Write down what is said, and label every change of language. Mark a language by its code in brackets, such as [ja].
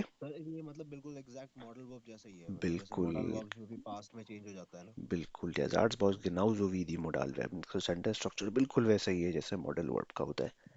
[hi] Sir ये मतलब बिल्कुल एग्जैक्ट मॉडल वर्ब जैसा ही है, मतलब जैसे बिल्कुल मॉडल वर्ब्स में भी पास्ट में चेंज हो जाता है ना? बिल्कुल. [de] der Satzbau ist genauso wie die Modalverben. [hi] तो सेंटेंस स्ट्रक्चर बिल्कुल वैसा ही है जैसे मॉडल वर्ब का होता है.